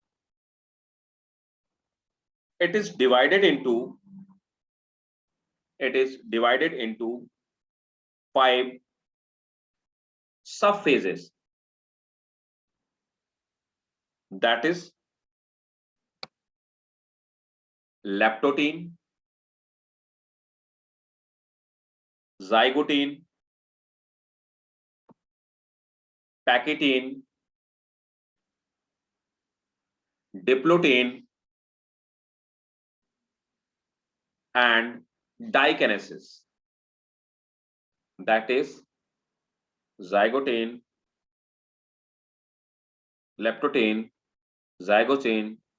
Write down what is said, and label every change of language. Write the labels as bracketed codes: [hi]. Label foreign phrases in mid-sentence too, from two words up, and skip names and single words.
[en] It is divided into 5 subphases. That is leptotene, zygotene, pachytene, diplotene, and dikinesis. That is zygotene, leptotene, zygotene,